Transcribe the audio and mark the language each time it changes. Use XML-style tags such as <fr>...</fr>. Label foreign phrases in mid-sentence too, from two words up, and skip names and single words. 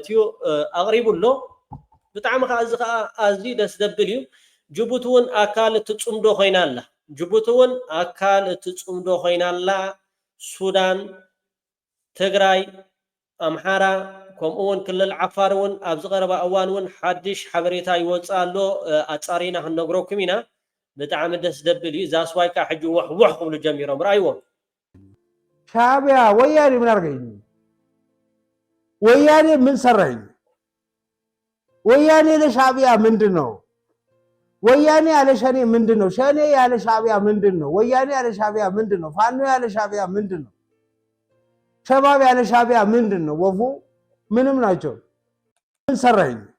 <ti>እዩ ኣቕሪቡሎ ብጣዕሚ ከዓ እዚ ከዓ ኣዝዩ ደስ ዘብል እዩ ጅቡቲ እውን ኣካል እትጽምዶ ኮይና ኣላ ጅቡቲ እውን ኣካል እትጽምዶ ኮይና ኣላ ሱዳን ትግራይ ኣምሓራ ከምኡውን ክልል ዓፋር እውን ኣብ ዝቐረበ እዋን እውን ሓድሽ ሓበሬታ ይወፅእ ኣሎ ኣጻሪና ክንነግረኩም ኢና ብጣዕሚ ደስ ዘብል እዩ ዛስዋይ ከዓ ሕጂ ውሕ ክብሉ ጀሚሮም ራእይዎም</ti> <am>ሻዕቢያ ወያኔ ምን አርገኝ ወያኔ ምን ሰራኝ ወያኔ ለሻዕቢያ ምንድነው ወያኔ ያለ ሸኔ ምንድነው ሸኔ ያለ ሻዕቢያ ምንድነው ወያኔ ያለ ሻዕቢያ ምንድነው ፋኖ ያለ ሻዕቢያ ምንድነው ሸባብ ያለ ሻዕቢያ ምንድነው ወፉ ምንም ናቸው ምን ሰራኝ</am>